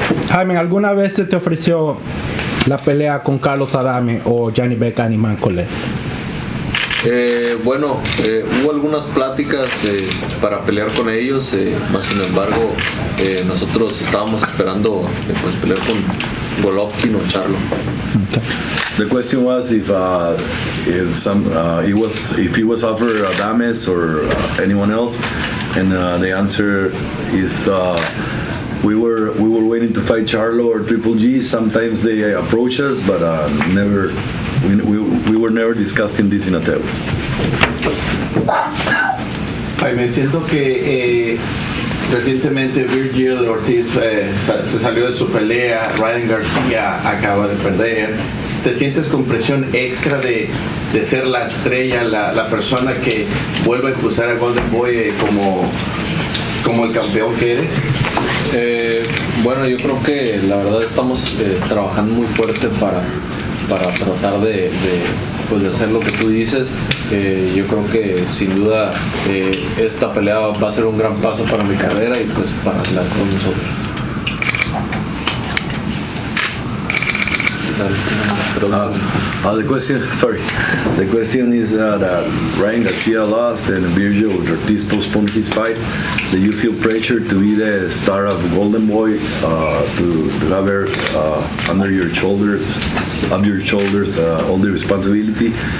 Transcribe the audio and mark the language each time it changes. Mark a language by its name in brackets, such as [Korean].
[Spanish] Jaime, ¿alguna vez se te ofreció la pelea con Carlos Adame o Gianni Beckham y Mancole? Bueno, hubo algunas pláticas para pelear con ellos, más sin embargo nosotros estábamos esperando pues pelear con Golovkin o Charlo. [English] The question was if he was offered Adames or anyone else, and the answer is we were waiting to fight Charlo or Triple G. Sometimes they approach us, but never. We were never discussing this in a table. [Spanish] Jaime, siento que recientemente Virgil Ortiz se salió de su pelea, Ryan García acaba de perder. ¿Te sientes con presión extra de ser la estrella, la persona que vuelve a cruzar a Golden Boy como el campeón que eres? Bueno, yo creo que la verdad estamos trabajando muy fuerte para tratar de hacer lo que tú dices. Yo creo que sin duda esta pelea va a ser un gran paso para mi carrera y pues para la de todos nosotros. [English] The question is that Ryan Garcia lost and Virgil Ortiz postponed his fight. Do you feel pressure to be the star of Golden Boy, to have her under your shoulders, all the responsibility?